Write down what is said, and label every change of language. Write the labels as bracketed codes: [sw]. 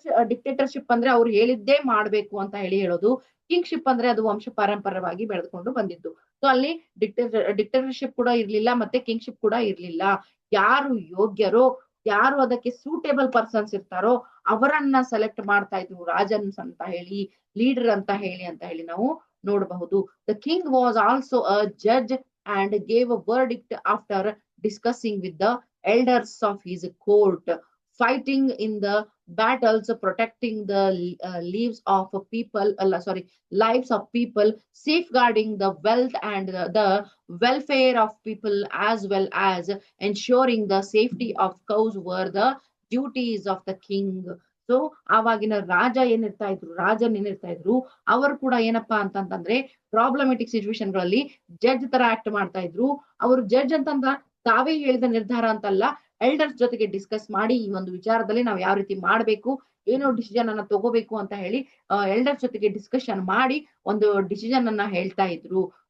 [kn] Dictatorship ಅಂದ್ರೆ ಅವ್ರು ಹೇಳಿದ್ದೇ ಮಾಡ್ಬೇಕು ಅಂತ ಹೇಳಿ ಹೇಳೋದು, ಕಿಂಗ್ಶಿಪ್ ಅಂದ್ರೆ ಅದು ವಂಶ ಪಾರಂಪರ್ಯವಾಗಿ ಬೆಳೆದುಕೊಂಡು ಬಂದಿದ್ದು. ಸೊ ಅಲ್ಲಿ ಡಿಕ್ಟೇಟರ್ಶಿಪ್ ಕೂಡ ಇರ್ಲಿಲ್ಲ ಮತ್ತೆ ಕಿಂಗ್ಶಿಪ್ ಕೂಡ ಇರ್ಲಿಲ್ಲ. ಯಾರು ಯೋಗ್ಯರೋ, ಯಾರು ಅದಕ್ಕೆ ಸೂಟೇಬಲ್ ಪರ್ಸನ್ಸ್ ಇರ್ತಾರೋ ಅವರನ್ನ ಸೆಲೆಕ್ಟ್ ಮಾಡ್ತಾ ಇದ್ರು ರಾಜನ್ಸ್ ಅಂತ ಹೇಳಿ, ಲೀಡರ್ ಅಂತ ಹೇಳಿ ನಾವು ನೋಡಬಹುದು. [en] The king was also a judge and gave a verdict after discussing with the elders of his court, fighting in the battles, protecting the lives of people, lives of people, safeguarding the wealth and the welfare of people, as well as ensuring the safety of cows were the duties of the king. [kn] So ಆವಾಗಿನ ರಾಜನ್ ಏನಿರ್ತಾ ಇದ್ರು ಅವರು ಕೂಡ ಏನಪ್ಪಾ ಅಂತಂದ್ರೆ problematic situation ಗಳಲ್ಲಿ judge ತರ act ಮಾಡ್ತಾ ಇದ್ರು. ಅವರು ಜಡ್ಜ್ ಅಂತಂದ್ರ ತಾವೇ ಹೇಳಿದ ನಿರ್ಧಾರ ಅಂತಲ್ಲ, ಎಲ್ಡರ್ಸ್ ಜೊತೆಗೆ ಡಿಸ್ಕಸ್ ಮಾಡಿ ಈ ಒಂದು ವಿಚಾರದಲ್ಲಿ ನಾವು ಯಾವ ರೀತಿ ಮಾಡ್ಬೇಕು, ಏನೋ ಡಿಸಿಷನ್ ಅನ್ನ ತಗೋಬೇಕು ಅಂತ ಹೇಳಿ ಎಲ್ಡರ್ಸ್ ಜೊತೆಗೆ ಡಿಸ್ಕಷನ್ ಮಾಡಿ ಒಂದು ಡಿಸಿಷನ್ ಅನ್ನ ಹೇಳ್ತಾ ಇದ್ರು.